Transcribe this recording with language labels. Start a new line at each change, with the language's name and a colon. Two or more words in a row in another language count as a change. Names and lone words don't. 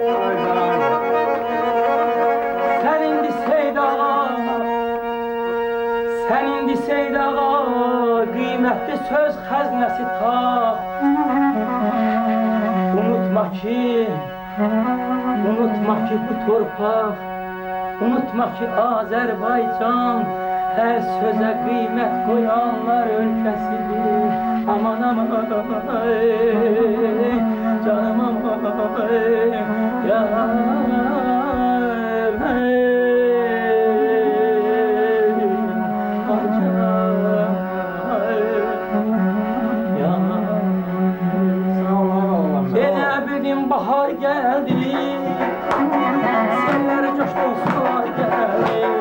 Azerbaijani: Sən indi Seyd ağa Qiymətli söz xəznəsi tap Unutma ki bu torpaq Unutma ki Azərbaycan
Turkish: Her söze kıymet koyanlar ülkesidir. Aman aman canım aman Yine bir gün bahar geldi, seller coştu, sular geldi.